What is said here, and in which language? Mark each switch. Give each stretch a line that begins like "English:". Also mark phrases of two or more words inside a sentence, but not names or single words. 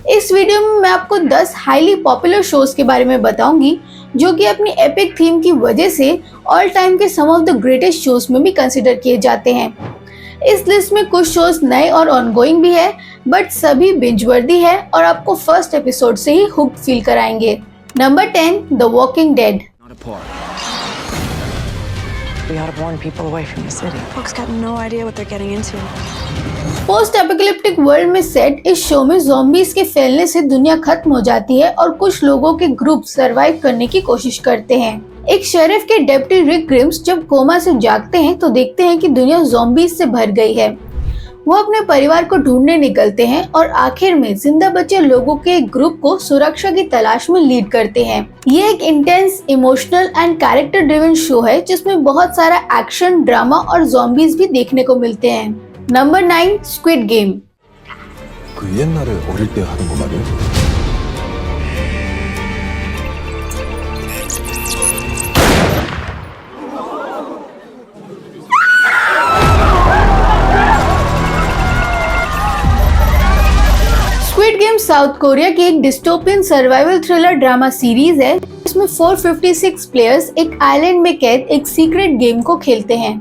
Hindi: इस वीडियो में मैं आपको 10
English: highly popular shows
Hindi: के बारे में बताऊंगी जो कि अपनी एपिक थीम की वजह से
English: all time
Hindi: के
English: some of the greatest shows
Hindi: में भी कंसिडर किए जाते हैं। इस लिस्ट में कुछ शोज नए और ऑनगोइंग भी है, बट सभी
English: binge worthy
Hindi: है और आपको
English: first episode
Hindi: से ही
English: hook feel
Hindi: कराएंगे। नंबर 10, द वॉकिंग डेड।
English: We ought to warn people away from the city. Folks got no idea what they're getting into. post apocalyptic world
Hindi: में सेट इस शो में ज़ॉम्बीज के फैलने से दुनिया खत्म हो जाती है और कुछ लोगों के ग्रुप सरवाइव करने की कोशिश करते हैं। एक शेरिफ के डेप्टी रिक ग्रिम्स जब कोमा से जागते हैं तो देखते हैं कि दुनिया ज़ॉम्बीज से भर गई है। वो अपने परिवार को ढूंढने निकलते हैं और आखिर में जिंदा बचे लोगों के एक ग्रुप को सुरक्षा की तलाश में लीड करते हैं। ये एक
English: intense, emotional and character driven show
Hindi: है जिसमें बहुत सारा एक्शन, ड्रामा और ज़ॉम्बीज भी देखने को मिलते हैं। नंबर 9, स्क्विड गेम।
Korean: 그 옛날에 어릴 때 하던 거 말이야?
Hindi: स्क्विड गेम साउथ कोरिया की एक
English: dystopian survival thriller drama series
Hindi: है जिसमें 456 प्लेयर्स एक आइलैंड में कैद एक
English: secret game
Hindi: को खेलते हैं।